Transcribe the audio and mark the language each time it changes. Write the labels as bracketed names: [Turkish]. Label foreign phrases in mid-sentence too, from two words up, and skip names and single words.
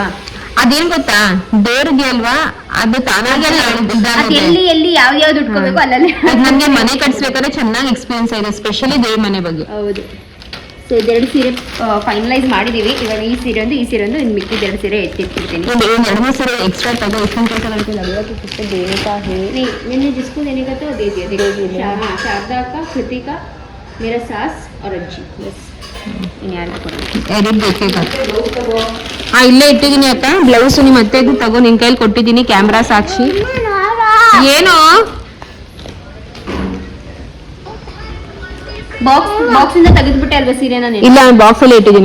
[Kannada] ಅದೇನ್ ಗೊತ್ತಾ, ದೇವ್ರಿಗೆ ಅಲ್ವಾ, ಅದು ತಾನಾಗೆ ಅದ್ ಎಲ್ಲಿ ಯಾವ್ದು ಉಟ್ಕೋಬೇಕು ಅಲ್ಲಲ್ಲಿ. ನನ್ಗೆ ಮನೆ ಕಟ್ಸ್ಬೇಕಾದ್ರೆ ಚೆನ್ನಾಗಿ ಎಕ್ಸ್ಪೀರಿಯನ್ಸ್ ಇದೆ, ಸ್ಪೆಷಲಿ ದೇವ್ರ ಮನೆ ಬಗ್ಗೆ. ಹೌದು. ಸೊ ಇದೆರಡು ಸೀರೆ ಫೈನಲೈಸ್ ಮಾಡಿದೀವಿ. ಇವಾಗ ಈ ಸೀರೆ ಒಂದು ಇನ್ನು ಮಿಕ್ಕಿದ ಎರಡು ಸೀರೆ ಎತ್ತಿಟ್ಟಿರ್ತೀನಿ. ಎರಡು ಮೂರು ಸೀರೆ ಎಕ್ಸ್ಟ್ರಾ ತಗೋ. ಇಷ್ಟೊಂದು ಕೆಲಸ ಮಾಡ್ತೀನಿ. [Hindi] देने का है नहीं, मैंने जिसको देने का तो दे दिया. देखो शारदा का, कृतिका, मेरा सास और अज्जी, बस इन्यार को [Kannada] ಎಡಿಟ್ ಬೇಕೀಗ. ಇಲ್ಲೇ ಇಟ್ಟಿದ್ದೀನಿ ಅಕ್ಕ ಬ್ಲೌಸ್. ನಿಮ್ಮ ಅತ್ತೆಗೂ ತಗೋ, ನಿನ್ ಕೈಲಿ ಕೊಟ್ಟಿದ್ದೀನಿ ಕ್ಯಾಮ್ರಾ ಸಾಕ್ಷಿ. ಏನೋ ಬಾಕ್ಸ್ ಇಂದ ತೆಗೆದ್ಬಿಟ್ಟೆ ಅಲ್ವಾ ಸೀರೆನ? ಇಲ್ಲ, ಬಾಕ್ಸ್ ಅಲ್ಲಿ ಇಟ್ಟಿದ್ದೀನಿ.